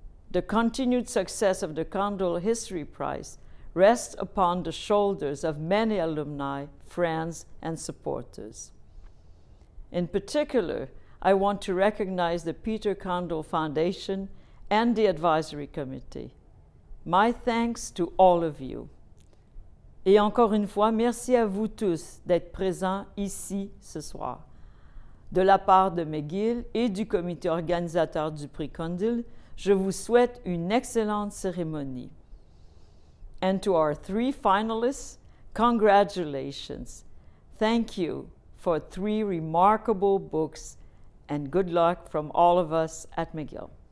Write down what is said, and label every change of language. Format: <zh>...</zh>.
<en>The continued success of the Kundil History Prize rests upon the shoulders of many alumni, friends, and supporters. In particular, I want to recognize the Peter Kundil Foundation and the Advisory Committee. My thanks to all of you.</en> <fr>Et encore une fois, merci à vous tous d'être présents ici ce soir. De la part de Mcgill et du comité organisateur du prix Kundil, je vous souhaite une excellente cérémonie.</fr> <en>And to our 3 finalists, congratulations. Thank you for 3 remarkable books, and good luck from all of us at Mcgill.</en>